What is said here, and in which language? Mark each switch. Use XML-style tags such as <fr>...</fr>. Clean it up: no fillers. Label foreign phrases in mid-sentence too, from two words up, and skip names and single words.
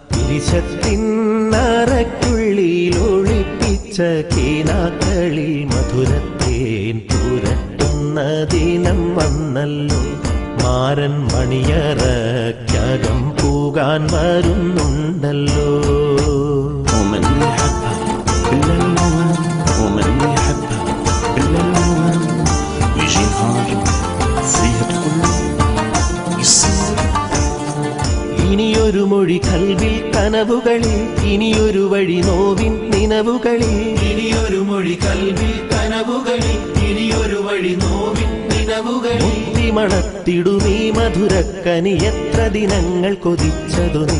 <ml>പിരിശത്തിന്നറയ്ക്കുള്ളിലൊളിപ്പിച്ച കിനാക്കളിൽ മധുരത്തേൻ പുരട്ടുന്ന ദിനം വന്നല്ലോ. മാരൻ മണിയറയ്ക്കകം പൂകാൻ വരുന്നുണ്ടല്ലോ.</ml> <ar>ومن يحبها إلا الموال، ومن يحبها إلا الموال، يجي نهار فيها تقول يصير.</ar> <ml>ഇനിയൊരു മൊഴി കൽവിൽ കനവുകളിൽ, ഇനിയൊരു വഴി നോവിൻ നിനവുകളിൽ. ഇനിയൊരു മൊഴി കൽവിൽ കനവുകളിൽ, ഇനിയൊരു വഴി നോവിൻ നിനവുകളിൽ. മുത്തിമണത്തിടുമീ മധുരക്കനി എത്ര ദിനങ്ങൾ കൊതിച്ചതു നീ.</ml>